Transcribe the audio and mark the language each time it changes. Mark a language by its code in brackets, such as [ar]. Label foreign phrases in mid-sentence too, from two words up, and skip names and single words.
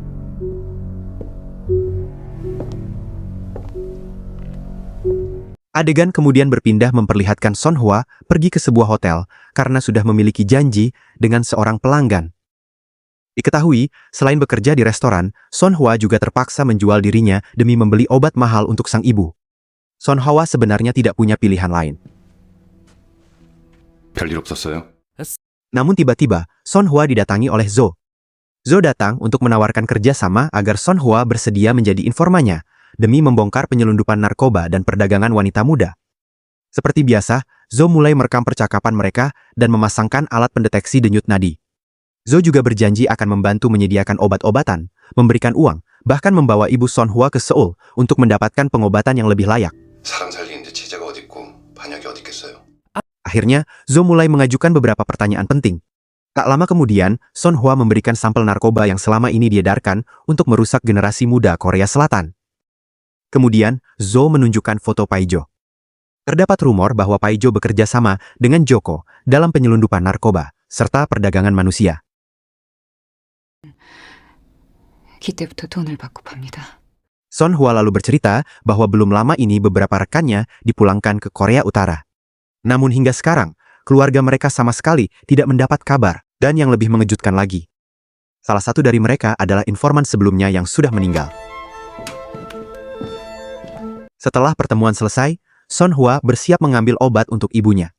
[id] Adegan kemudian berpindah memperlihatkan Son Hwa pergi ke sebuah hotel karena sudah memiliki janji dengan seorang pelanggan. Diketahui, selain bekerja di restoran, Son Hwa juga terpaksa menjual dirinya demi membeli obat mahal untuk sang ibu. Son Hwa sebenarnya tidak punya pilihan lain. [ko] 별일 없었어요? [id] Namun tiba-tiba, Son Hwa didatangi oleh Zo. Zo datang untuk menawarkan kerjasama agar Son Hwa bersedia menjadi informannya, demi membongkar penyelundupan narkoba dan perdagangan wanita muda. Seperti biasa, Zo mulai merekam percakapan mereka dan memasangkan alat pendeteksi denyut nadi. Zo juga berjanji akan membantu menyediakan obat-obatan, memberikan uang, bahkan membawa ibu Son Hwa ke Seoul untuk mendapatkan pengobatan yang lebih layak. [ko] 사람 살리는데 제재가 어디 있고 반역이 어디 있겠어요? [id] Akhirnya, Zo mulai mengajukan beberapa pertanyaan penting. Tak lama kemudian, Son Hwa memberikan sampel narkoba yang selama ini diedarkan untuk merusak generasi muda Korea Selatan. Kemudian, Zo menunjukkan foto Paijo. Terdapat rumor bahwa Paijo bekerja sama dengan Joko dalam penyelundupan narkoba serta perdagangan manusia. [ko] 그때부터 돈을 받고 팝니다. [id] Son Hwa lalu bercerita bahwa belum lama ini beberapa rekannya dipulangkan ke Korea Utara. Namun hingga sekarang, keluarga mereka sama sekali tidak mendapat kabar, dan yang lebih mengejutkan lagi, salah satu dari mereka adalah informan sebelumnya yang sudah meninggal. Setelah pertemuan selesai, Son Hwa bersiap mengambil obat untuk ibunya.